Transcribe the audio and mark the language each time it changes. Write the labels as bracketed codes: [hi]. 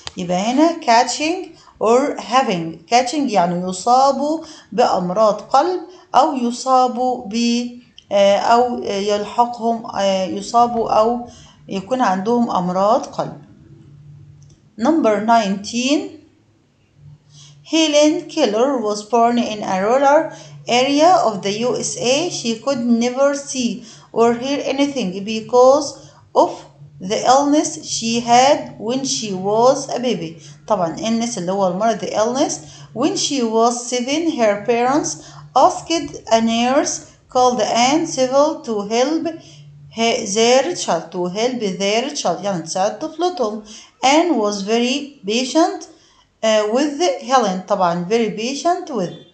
[ar] يبقى هنا [en] catching or having. [ar] catching يعني يصابوا بأمراض قلب أو يصابوا أو يلحقهم يصابوا أو يكون عندهم أمراض قلب. [en] Number 19. Helen Keller was born in a rural area of the USA. She could never see or hear anything because of the illness she had when she was a baby. [ar] طبعا illness اللي هو المرض the illness. [en] When she was 7 her parents asked a nurse called Anne Civil to help their child [ar] يعني تساعد طفلتهم. [en] Anne was very patient with Helen طبعا very patient with.